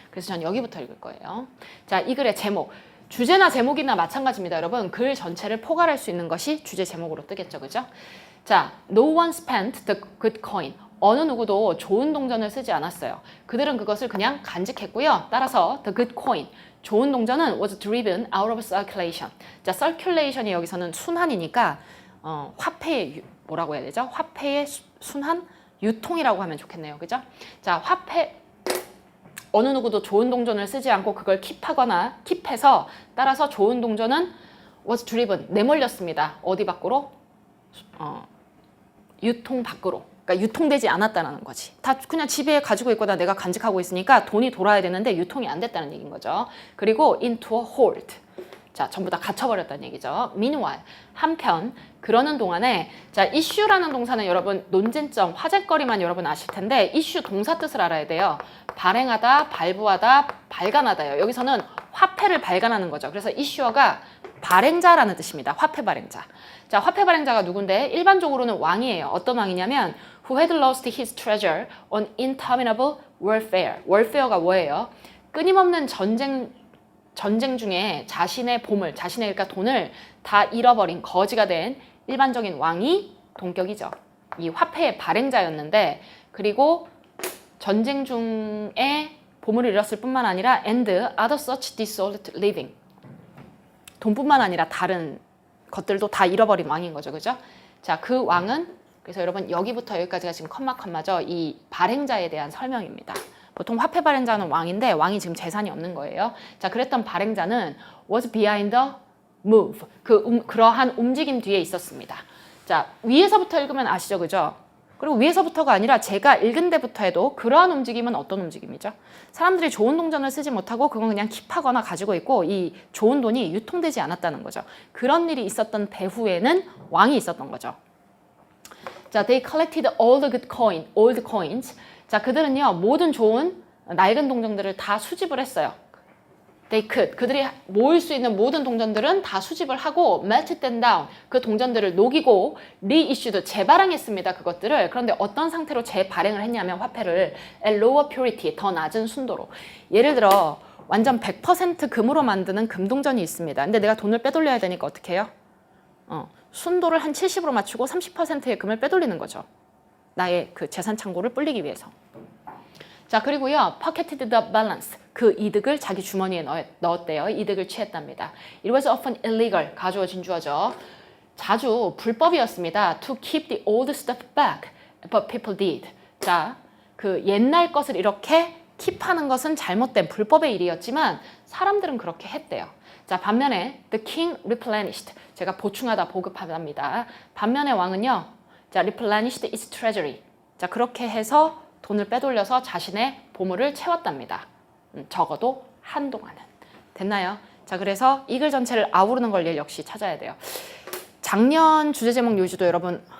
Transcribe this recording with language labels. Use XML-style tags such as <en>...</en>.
<ko>그래서 전 여기부터 읽을 거예요. 자, 이 글의 제목. 주제나 제목이나 마찬가지입니다. 여러분, 글 전체를 포괄할 수 있는 것이 주제 제목으로 뜨겠죠. 그죠? 자,</ko> <en>no one spent the good coin.</en> <ko>어느 누구도 좋은 동전을 쓰지 않았어요. 그들은 그것을 그냥 간직했고요. 따라서</ko> <en>the good coin.</en> <ko>좋은 동전은</ko> <en>was driven out of circulation.</en> <ko>자, circulation이 여기서는 순환이니까 화폐의 뭐라고 해야 되죠? 화폐의 순환? 유통이라고 하면 좋겠네요. 그죠? 자, 화폐 어느 누구도 좋은 동전을 쓰지 않고 그걸 킵해서 따라서 좋은 동전은</ko> <en>was driven,</en> <ko>내몰렸습니다. 어디 밖으로? 유통 밖으로. 그러니까 유통되지 않았다는 거지. 다 그냥 집에 가지고 있거나 내가 간직하고 있으니까 돈이 돌아야 되는데 유통이 안 됐다는 얘기인 거죠. 그리고</ko> <en>into a hold.</en> <ko>자, 전부 다 갇혀버렸다는 얘기죠. Meanwhile, 한편 그러는 동안에 자, issue라는 동사는 여러분 논쟁점, 화제거리만 여러분 아실 텐데 issue 동사 뜻을 알아야 돼요. 발행하다, 발부하다, 발간하다요. 여기서는 화폐를 발간하는 거죠. 그래서 issuer가 발행자라는 뜻입니다. 화폐 발행자. 자, 화폐 발행자가 누군데? 일반적으로는 왕이에요. 어떤 왕이냐면</ko> <en>who had lost his treasure on interminable warfare.</en> <ko>warfare가 뭐예요? 끊임없는 전쟁 중에 자신의 보물, 자신의 그러니까 돈을 다 잃어버린 거지가 된 일반적인 왕이 동격이죠. 이 화폐의 발행자였는데 그리고 전쟁 중에 보물을 잃었을 뿐만 아니라</ko> <en>and other such dissolute living.</en> <ko>돈뿐만 아니라 다른 것들도 다 잃어버린 왕인 거죠. 그죠? 자, 그 왕은 그래서 여러분 여기부터 여기까지가 지금 컴마죠. 이 발행자에 대한 설명입니다. 보통 화폐 발행자는 왕인데 왕이 지금 재산이 없는 거예요. 자, 그랬던 발행자는</ko> <en>was behind the move.</en> <ko>그러한 움직임 뒤에 있었습니다. 자, 위에서부터 읽으면 아시죠? 그죠? 그리고 위에서부터가 아니라 제가 읽은 데부터 해도 그러한 움직임은 어떤 움직임이죠? 사람들이 좋은 동전을 쓰지 못하고 그건 그냥 킵하거나 가지고 있고 이 좋은 돈이 유통되지 않았다는 거죠. 그런 일이 있었던 배후에는 왕이 있었던 거죠.</ko> <en>자, they collected all the good old coins.</en> <ko>자, 그들은요, 모든 좋은 낡은 동전들을 다 수집을 했어요. 그들이 모을 수 있는 모든 동전들은 다 수집을 하고</ko> <en>melted them down,</en> <ko>그 동전들을 녹이고 reissued, 재발행했습니다. 그것들을. 그런데 어떤 상태로 재발행을 했냐면 화폐를</ko> <en>at lower purity,</en> <ko>더 낮은 순도로. 예를 들어 완전 100% 금으로 만드는 금동전이 있습니다. 근데 내가 돈을 빼돌려야 되니까 어떻게 해요? 순도를 한 70으로 맞추고 30%의 금을 빼돌리는 거죠. 나의 그 재산 창고를 불리기 위해서. 자, 그리고요,</ko> <en>pocketed the balance.</en> <ko>그 이득을 자기 주머니에 넣었대요. 이득을 취했답니다.</ko> <en>It was often illegal.</en> <ko>가주어진 주어죠. 자주 불법이었습니다.</ko> <en>To keep the old stuff back. But people did.</en> <ko>자, 그 옛날 것을 이렇게 킵하는 것은 잘못된 불법의 일이었지만 사람들은 그렇게 했대요. 자, 반면에</ko> <en>the king replenished.</en> <ko>제가 보충하다, 보급하답니다. 반면에 왕은요, 자,</ko> <en>replenished its treasury.</en> <ko>자, 그렇게 해서 돈을 빼돌려서 자신의 보물을 채웠답니다. 적어도 한동안은. 됐나요? 자, 그래서 이 글 전체를 아우르는 걸 역시 찾아야 돼요. 작년 주제 제목 요지도 여러분</ko>